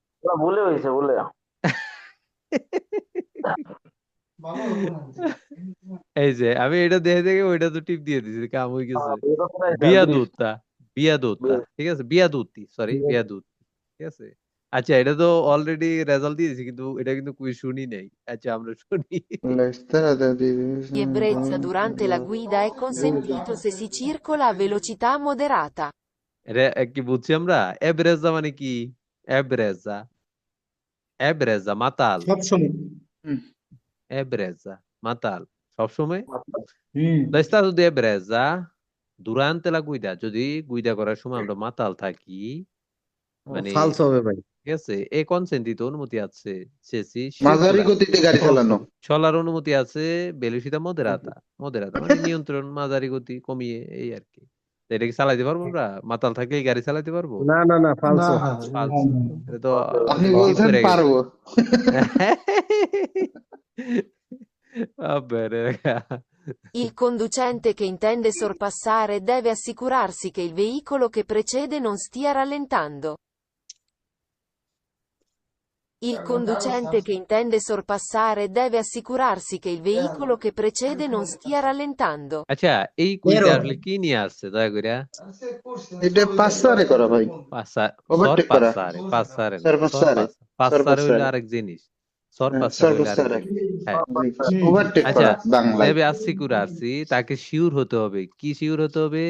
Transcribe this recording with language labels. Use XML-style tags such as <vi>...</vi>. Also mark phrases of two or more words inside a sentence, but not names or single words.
<bn>এই যে আমি এটা দেখে দেখে ওইটা তো টিপ দিয়ে দিছি, কাম হয়ে গেছে। বিয়াদুত্তা, বিয়াদুত্তা, ঠিক আছে, বিয়াদুত্তি, সরি বিয়াদুত্তি, ঠিক আছে। আচ্ছা, এটা তো অলরেডি রেজাল্ট দিয়ে দিয়েছি, কিন্তু এটা কিন্তু কুইজ শুনি নাই। আচ্ছা আমরা শুনি।</bn> <it>La strada di Di ebbrezza durante la guida è consentito se si circola a velocità moderata.</it> <bn>এটা কি বুঝছি আমরা? এব্রেজা মানে কি? এব্রেজা, এব্রেজা মাতাল, সব সময়। এব্রেজা মাতাল সবসময়। হুম।</bn> <it>La stato di ebbrezza durante la guida,</it> <bn>যদি গুইদা করার সময় আমরা মাতাল থাকি, মানে ফালস হবে ভাই ঠিক আছে,</bn> <it>è consentito</it> <bn>অনুমতি আছে, শেষি মাঝারি সিরকুলার গতিতে গাড়ি চালানো চলার অনুমতি আছে,</bn> <it>velocità moderata,</it> <bn>মদেরাতা মানে নিয়ন্ত্রণ, মাঝারি গতি কমিয়ে, এই আর কি। তো এটা কি চালাইতে পারবো আমরা? মাতাল থাকলে এই গাড়ি চালাইতে পারবো? না না না ফালস ফালসো, এটা তো আপনি স্কিপ বলছেন করে গেছে। পারবো</bn> <it>Vabbè, raga. Il conducente che intende sorpassare deve assicurarsi che il veicolo che precede non stia rallentando. Il conducente che intende sorpassare deve assicurarsi che il veicolo che precede non stia rallentando.</it> <bn>আচ্ছা, এই কুইজে বেরো। আসলে কি নিয়ে আসছে দয়া করে? এটা পাঁচসারে করা ভাই ওভারটেক করা পাসারে না, সরপাসারে পাসারে হইলো সরপাসারে আরেক জিনিস, সরপাসারে হইলো আরেক সরপাসারে জিনিস। হ্যাঁ, ওভারটেক আচ্ছা, করা বাংলায়</bn> <it>deve assicurarsi,</it> <bn>তাকে শিওর হতে হবে। কি শিওর হতে হবে?</bn>